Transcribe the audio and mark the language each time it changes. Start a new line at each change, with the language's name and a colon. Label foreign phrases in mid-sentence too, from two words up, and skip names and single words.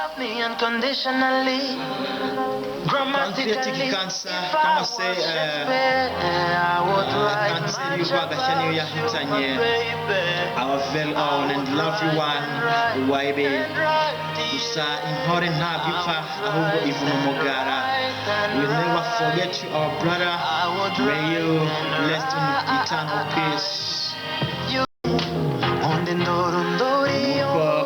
English: Pancreatic cancer
Kinyarwanda: cyangwa se kanseri y'urwagashya niyo yahitanye
English: our very own and lovely one
Kinyarwanda: YB. Gusa intore ntabwo ipfa, ahubwo ivuna umugara.
English: We never forget you, our brother. May you rest in eternal peace.
Kinyarwanda: Kuko